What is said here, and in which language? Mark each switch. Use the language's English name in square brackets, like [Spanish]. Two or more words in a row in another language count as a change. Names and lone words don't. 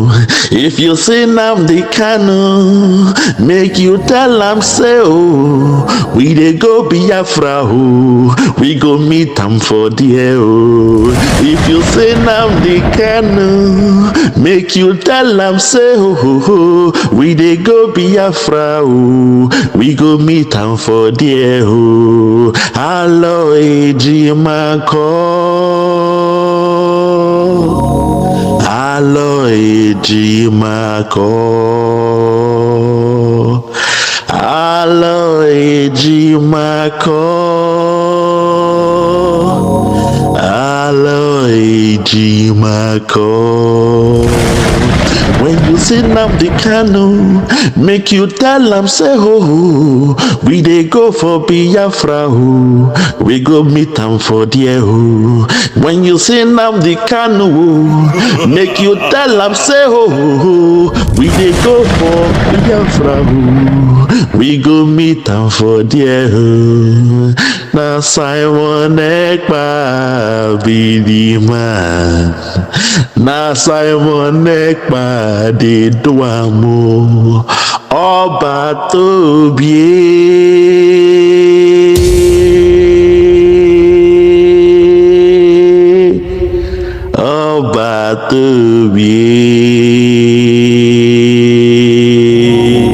[Nigerian Pidgin] If you say Nnamdi Kanu, make you tell am say oh, we dey go Biafra oh, we go meet am for there oh. If you say Nnamdi Kanu, make you tell am say oh, we dey go Biafra oh, we go meet am for there oh. ALOY EJIMAKOR, ALOY EJIMAKOR, ALOY EJIMAKOR, ALOY EJIMAKOR. When you see Nnamdi Kanu, make you tell am say oh, we dey go for Biafra oh, we go meet am for there oh. When you see Nnamdi Kanu, make you tell am say oh, we dey go for Biafra oh, we go meet am for there oh. Na Simon Ekpa be the man, na Simon Ekpa dey do am o, [Yoruba] ọba tó bíé, ọba tó bíé.